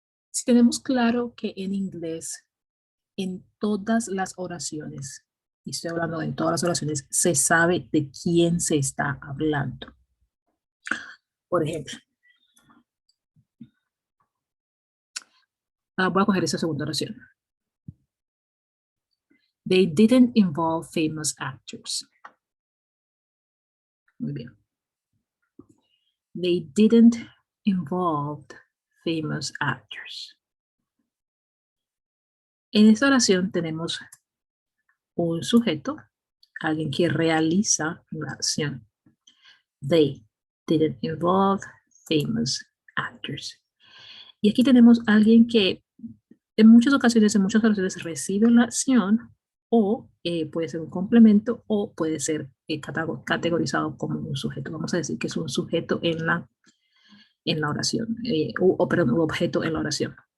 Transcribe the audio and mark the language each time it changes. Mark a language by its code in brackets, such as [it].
[es] Si tenemos claro que en inglés, en todas las oraciones, y estoy hablando de todas las oraciones, se sabe de quién se está hablando. Por ejemplo, voy a coger esa segunda oración. [en] They didn't involve famous actors. [es] Muy bien. [en] They didn't involve famous actors. [es] En esta oración tenemos un sujeto, alguien que realiza la acción. [en] They didn't involve famous actors. [es] Y aquí tenemos a alguien que en muchas ocasiones recibe la acción o puede ser un complemento o puede ser categorizado como un sujeto. Vamos a decir que es un sujeto en la oración, perdón, un objeto en la oración.